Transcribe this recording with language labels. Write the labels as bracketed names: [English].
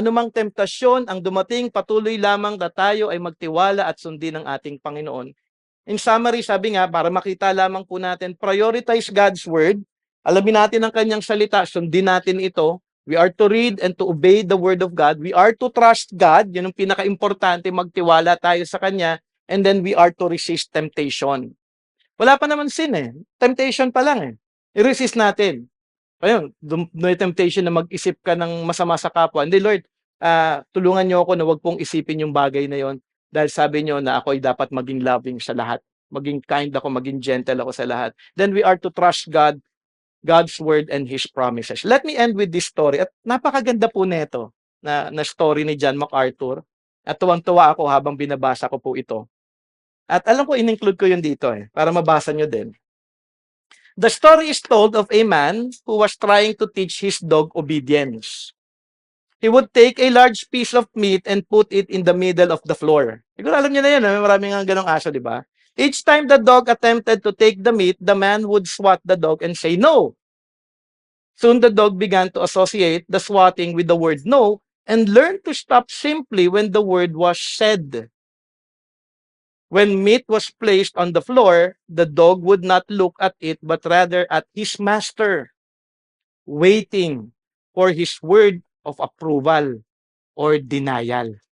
[Filipino] Anumang temptasyon ang dumating, patuloy lamang na tayo ay magtiwala at sundin ang ating Panginoon. [English] In summary, [Filipino] sabi nga, para makita lamang po natin, [English] prioritize God's Word. [Filipino] Alamin natin ang kanyang salita, sundin natin ito. [English] We are to read and to obey the Word of God. We are to trust God. [Filipino] Yun ang pinaka-importante, magtiwala tayo sa Kanya. [English] And then we are to resist temptation. [Filipino] Wala pa naman sin eh. Temptation pa lang eh. I-resist natin. Ayun, may temptation na mag-isip ka ng masama sa kapwa. Hindi, Lord, tulungan niyo ako na wag pong isipin yung bagay na yon dahil sabi niyo na ako ay dapat maging loving sa lahat. Maging kind ako, maging gentle ako sa lahat. [English] Then we are to trust God, God's word and His promises. Let me end with this story. [Filipino] At napakaganda po nito na story ni John MacArthur. At tuwang-tuwa ako habang binabasa ko po ito. At alam ko, in-include ko yun dito para mabasa nyo din. [English] The story is told of a man who was trying to teach his dog obedience. He would take a large piece of meat and put it in the middle of the floor. [Filipino] Siguro alam niyo na yun, maraming nga ganong aso, di ba? [English] Each time the dog attempted to take the meat, the man would swat the dog and say no. Soon the dog began to associate the swatting with the word no and learned to stop simply when the word was said. When meat was placed on the floor, the dog would not look at it but rather at his master, waiting for his word of approval or denial.